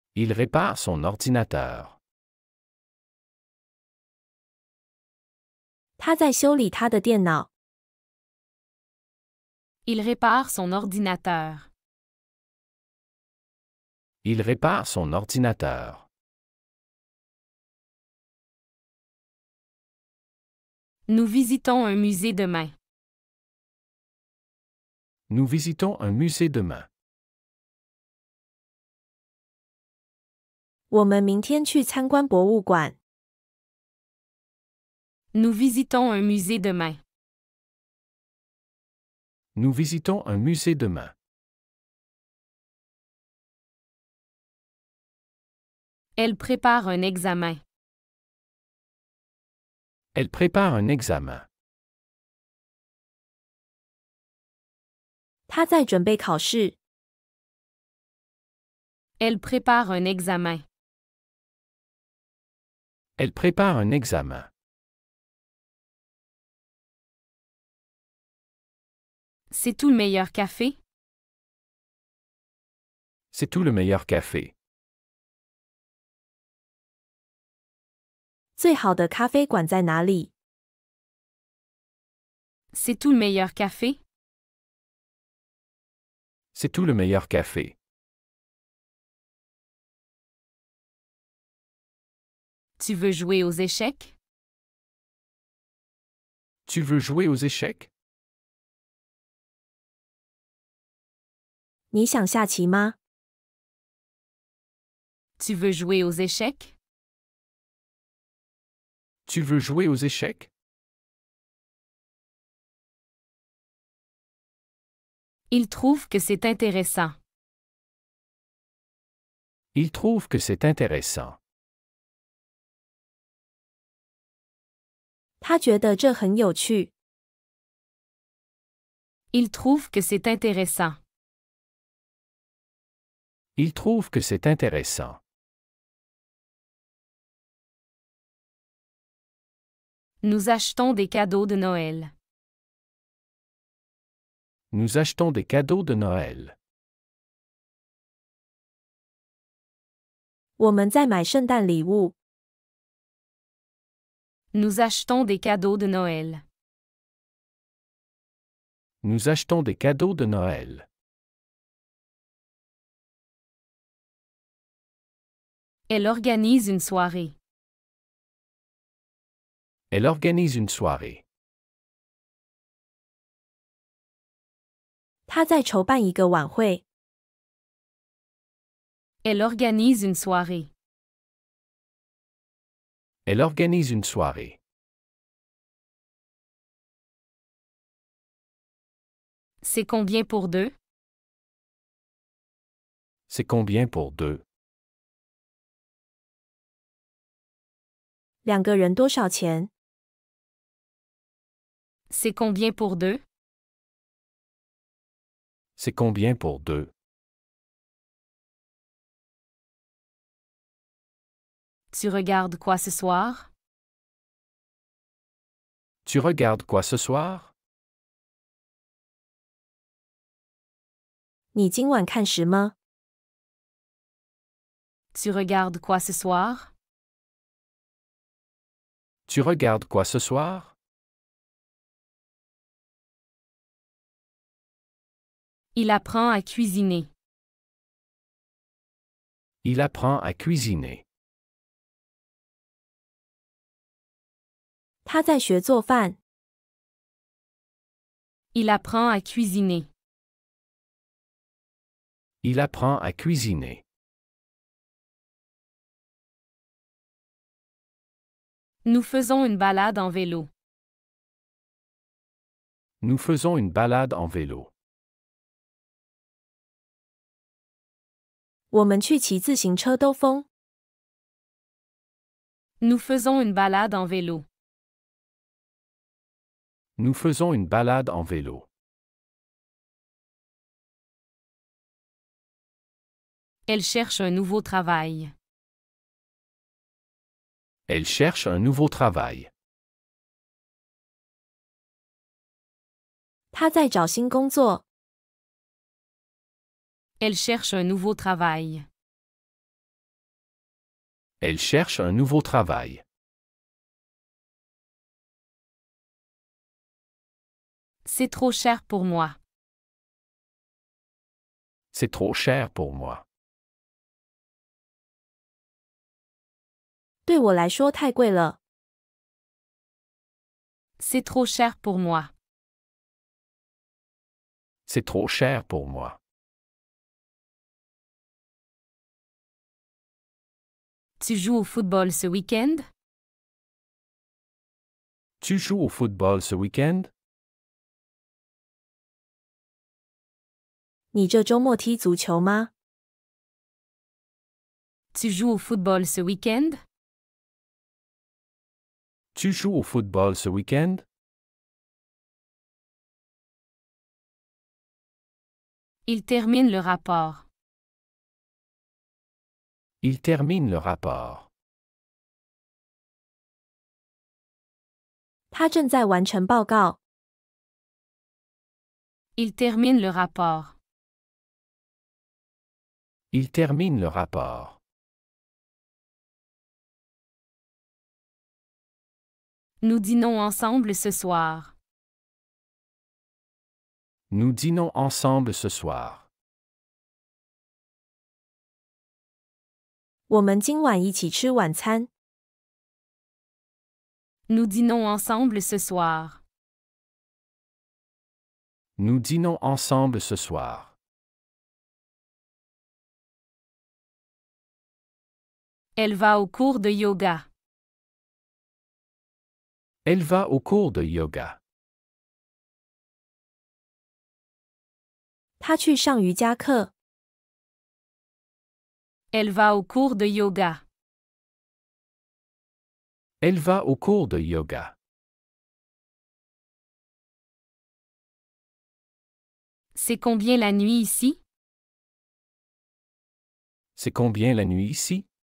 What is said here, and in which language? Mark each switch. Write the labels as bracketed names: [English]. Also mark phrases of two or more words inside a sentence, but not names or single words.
[French] Il répare son ordinateur. [Chinese] 他在修理他的电脑。 [French] Il répare son ordinateur. Il répare son ordinateur. Nous visitons un musée demain. Nous visitons un musée demain. [Chinese] 我们明天去参观博物馆。 [French] Nous visitons un musée demain. Nous visitons un musée demain. Elle prépare un examen. Elle prépare un examen. [Chinese] 他在准备考试。 [French] Elle prépare un examen. Elle prépare un examen. C'est tout le meilleur café? C'est tout le meilleur café. [Chinese] 最好的咖啡馆在哪里？ [French] C'est tout le meilleur café? C'est tout le meilleur café. Tu veux jouer aux échecs? Tu veux jouer aux échecs? [Chinese] 你想下棋吗？ [French] Tu veux jouer aux échecs? Tu veux jouer aux échecs? Il trouve que c'est intéressant. Il trouve que c'est intéressant. [Chinese] 他觉得这很有趣。 [French] Il trouve que c'est intéressant. Il trouve que c'est intéressant. Nous achetons des cadeaux de Noël. Nous achetons des cadeaux de Noël. [Chinese] 我们在买圣诞礼物。 [French] Nous achetons des cadeaux de Noël. Nous achetons des cadeaux de Noël. Elle organise une soirée. Elle organise une soirée. [Chinese] 他在筹办一个晚会。 [French] Elle organise une soirée. Elle organise une soirée. C'est combien pour deux? C'est combien pour deux? [Chinese] 两个人多少钱？ [French] C'est combien pour deux? C'est combien pour deux? Tu regardes quoi ce soir? Tu regardes quoi ce soir? [Chinese] 你今晚看什么？ [French] Tu regardes quoi ce soir? Tu regardes quoi ce soir? Il apprend à cuisiner. Il apprend à cuisiner. [Chinese] 他在学做饭。 [French] Il apprend à cuisiner. Il apprend à cuisiner. Nous faisons une balade en vélo. Nous faisons une balade en vélo. [Chinese] 我们去骑自行车兜风。 [French] Nous faisons une balade en vélo. Nous faisons une balade en vélo. Elle cherche un nouveau travail. Elle cherche un nouveau travail. [Chinese] 他在找新工作。 [French] Elle cherche un nouveau travail. Elle cherche un nouveau travail. C'est trop cher pour moi. C'est trop cher pour moi. [Chinese] 对我来说太贵了。 [French] C'est trop cher pour moi. C'est trop cher pour moi. Tu joues au football ce week-end? Tu joues au football ce week-end? [Chinese] 你这周末踢足球吗？ [French] Tu joues au football ce week-end? Tu joues au football ce week-end? Il termine le rapport. Il termine le rapport. [Chinese] 他正在完成报告。 [French] Il termine le rapport. Il termine le rapport. Nous dînons ensemble ce soir. Nous dînons ensemble ce soir. [Chinese] 我们今晚一起吃晚餐。 [French] Nous dînons ensemble ce soir. Nous dînons ensemble ce soir. Elle va au cours de yoga. Elle va au cours de yoga. [Chinese] 他去上瑜伽课。 [French] Elle va au cours de yoga. Elle va au cours de yoga. C'est combien la nuit ici? C'est combien la nuit ici?